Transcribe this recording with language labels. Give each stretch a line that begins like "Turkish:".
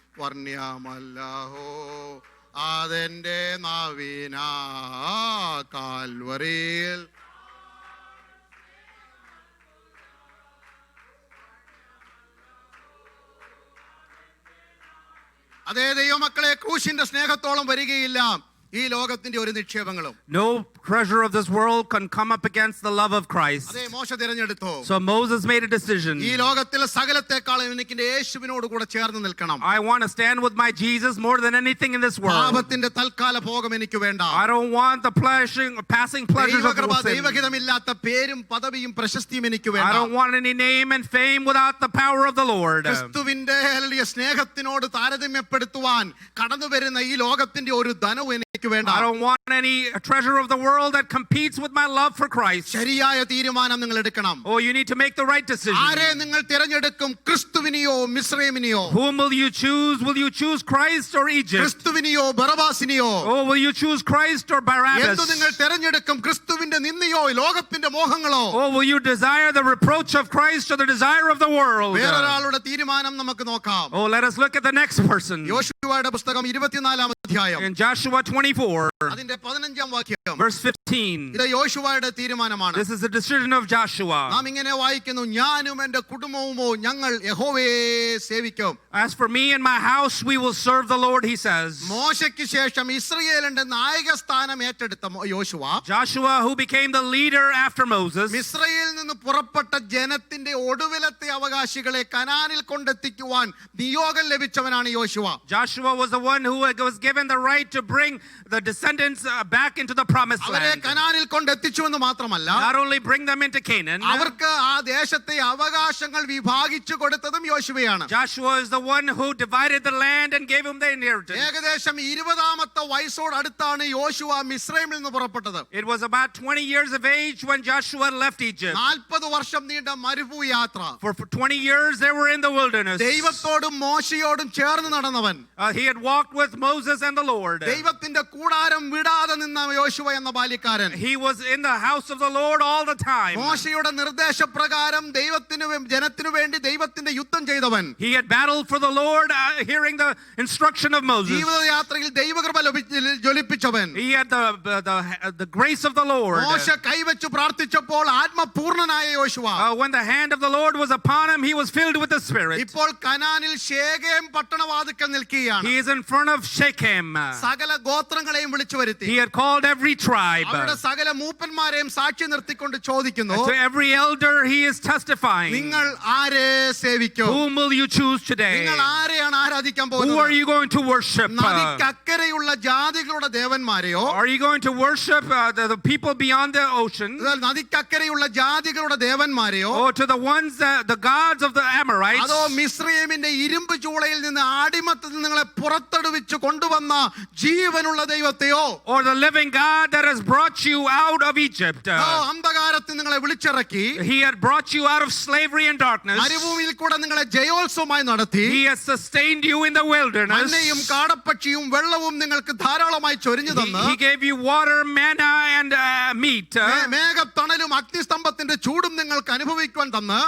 Malayalam: വർണ്ണ്യമല്ലഹോ അതെന്റെ നവീന കാൽവറിയിൽ. അതേ ദൈവമക്കളെ, ക്രൂശിന്റെ സ്നേഹത്തോളം വരികയില്ല ഈ ലോകത്തിന്റെ ഒരു നിക്ഷേപങ്ങളും.
English: No treasure of this world can come up against the love of Christ.
Malayalam: അതേ മോശ തിരഞ്ഞെടുത്തു.
English: So Moses made a decision.
Malayalam: ഈ ലോകത്തിലെ സകലത്തെക്കാളും എനിക്ക് യേശുവിനോട് കൂടെ ചേർന്ന് നിൽക്കണം.
English: I want to stand with my Jesus more than anything in this world.
Malayalam: പാപത്തിന്റെ തൽക്കാല ഭോഗം എനിക്ക് വേണ്ട.
English: I don't want the passing pleasures of the sin.
Malayalam: ദൈവഹിതമില്ലാത്ത പേരും പദവിയും പ്രശസ്തിയും എനിക്ക് വേണ്ട.
English: I don't want any name and fame without the power of the Lord.
Malayalam: ക്രിസ്തുവിന്റെ സ്നേഹത്തിനോട് താരതമ്യപ്പെടുത്തുവാൻ കടന്നു വരുന്ന ഈ ലോകത്തിന്റെ ഒരു ധനവും എനിക്ക് വേണ്ട.
English: I don't want any treasure of the world that competes with my love for Christ.
Malayalam: ശരിയായ തീരുമാനം നിങ്ങൾ എടുക്കണം.
English: Oh, you need to make the right decision.
Malayalam: ആരെ നിങ്ങൾ തിരഞ്ഞെടുക്കും? ക്രിസ്തുവിനെയോ മിസ്രൈമിനെയോ?
English: Whom will you choose? Will you choose Christ or Egypt?
Malayalam: ക്രിസ്തുവിനെയോ ബറബാസിനെയോ?
English: Oh, will you choose Christ or Barabbas?
Malayalam: എന്തു നിങ്ങൾ തിരഞ്ഞെടുക്കും? ക്രിസ്തുവിന്റെ നിന്ദയോ ലോകത്തിന്റെ മോഹങ്ങളോ?
English: Oh, will you desire the reproach of Christ or the desire of the world?
Malayalam: വേറൊരാളുടെ തീരുമാനം നമുക്ക് നോക്കാം.
English: Oh, let us look at the next person.
Malayalam: യോശുവയുടെ പുസ്തകം 24-ാം അധ്യായം
English: In Joshua 24,
Malayalam: അതിന്റെ 15-ാം വാക്യം.
English: verse 15.
Malayalam: ഇത് യോശുവയുടെ തീരുമാനമാണ്.
English: This is the decision of Joshua.
Malayalam: നാം ഇങ്ങനെ വായിക്കുന്നു, ഞാനും എന്റെ കുടുംബവുമോ ഞങ്ങൾ യഹോവയെ സേവിക്കും.
English: As for me and my house, we will serve the Lord, he says.
Malayalam: മോശയ്ക്ക് ശേഷം ഇസ്രായേലിന്റെ നായക സ്ഥാനം ഏറ്റെടുത്ത യോശുവ,
English: Joshua, who became the leader after Moses,
Malayalam: മിസ്രയീലിൽ നിന്ന് പുറപ്പെട്ട ജനത്തിന്റെ ഒടുവിലത്തെ അവകാശികളെ കനാനിൽ കൊണ്ടെത്തിക്കുവാൻ നിയോഗം ലഭിച്ചവനാണ് യോശുവ.
English: Joshua was the one who was given the right to bring the descendants back into the promised
Malayalam: അവരെ
English: land.
Malayalam: കനാനിൽ കൊണ്ടെത്തിച്ചു എന്ന് മാത്രമല്ല,
English: Not only bring them into Canaan,
Malayalam: അവർക്ക് ആ ദേശത്തെ അവകാശങ്ങൾ വിഭാഗിച്ചു കൊടുത്തതും യോശുവയാണ്.
English: Joshua is the one who divided the land and gave him the inheritance.
Malayalam: ഏകദേശം 20-ാമത്തെ വയസ്സോട് അടുത്താണ് യോശുവ മിസ്രൈമിൽ നിന്ന് പുറപ്പെട്ടത്.
English: It was about 20 years of age when Joshua left Egypt.
Malayalam: 40 വർഷം നീണ്ട മരുഭൂയാത്ര.
English: For 20 years they were in the wilderness.
Malayalam: ദൈവത്തോടും മോശയോടും ചേർന്ന് നടന്നവൻ.
English: He had walked with Moses and the Lord.
Malayalam: ദൈവത്തിന്റെ കൂടാരം വിടാതെ നിന്ന യോശുവ എന്ന ബാല്യക്കാരൻ.
English: He was in the house of the Lord all the time.
Malayalam: മോശയുടെ നിർദ്ദേശപ്രകാരം ദൈവത്തിനു ജനത്തിനു വേണ്ടി ദൈവത്തിന്റെ യുദ്ധം ചെയ്തവൻ.
English: He had battled for the Lord, hearing the instruction of Moses.
Malayalam: ജീവിതയാത്രയിൽ ദൈവകൃപ ജ്വലിപ്പിച്ചവൻ.
English: He had the grace of the Lord.
Malayalam: മോശ കൈവച്ചു പ്രാർത്ഥിച്ചപ്പോൾ ആത്മപൂർണനായ യോശുവ.
English: When the hand of the Lord was upon him, he was filled with the Spirit.
Malayalam: ഇപ്പോൾ കനാനിൽ ശേഖേം പട്ടണവാതിക്കൽ നിൽക്കുകയാണ്.
English: He is in front of Shechem.
Malayalam: സകല ഗോത്രങ്ങളെയും വിളിച്ചു വരുത്തി.
English: He had called every tribe.
Malayalam: അവരുടെ സകല മൂപ്പന്മാരെയും സാക്ഷി നിർത്തിക്കൊണ്ട് ചോദിക്കുന്നു,
English: To every elder he is testifying.
Malayalam: നിങ്ങൾ ആരെ സേവിക്കും?
English: Whom will you choose today?
Malayalam: നിങ്ങൾ ആരെയാണ് ആരാധിക്കാൻ
English: Who are
Malayalam: പോകുന്നത്?
English: you going to worship?
Malayalam: നദിക്കക്കരെയുള്ള ജാതികളുടെ ദേവന്മാരെയോ?
English: Are you going to worship the people beyond the ocean?
Malayalam: നദിക്കക്കരെയുള്ള ജാതികളുടെ ദേവന്മാരെയോ?
English: Or to the ones, the gods of the Amorites?
Malayalam: അതോ മിസ്രയീമിന്റെ ഇരുമ്പ് ചൂളയിൽ നിന്ന് അടിമത്തത്തിൽ നിങ്ങളെ പുറത്തെടുവിച്ചു കൊണ്ടുവന്ന ജീവനുള്ള ദൈവത്തെയോ?
English: Or the living God that has brought you out of Egypt?
Malayalam: അന്ധകാരത്തിൽ നിങ്ങളെ വിളിച്ചിറക്കി
English: He had brought you out of slavery and darkness.
Malayalam: മരുഭൂമിയിൽ കൂടെ നിങ്ങളെ ജയോത്സവമായി നടത്തി.
English: He has sustained you in the wilderness.
Malayalam: മന്നയും കാടപ്പക്ഷിയും വെള്ളവും നിങ്ങൾക്ക് ധാരാളമായി ചൊരിഞ്ഞു തന്ന്
English: He gave you water, manna, and meat.
Malayalam: മേഘത്തണലും അഗ്നിസ്തംഭത്തിന്റെ ചൂടും നിങ്ങൾക്ക് അനുഭവിക്കുവാൻ തന്ന്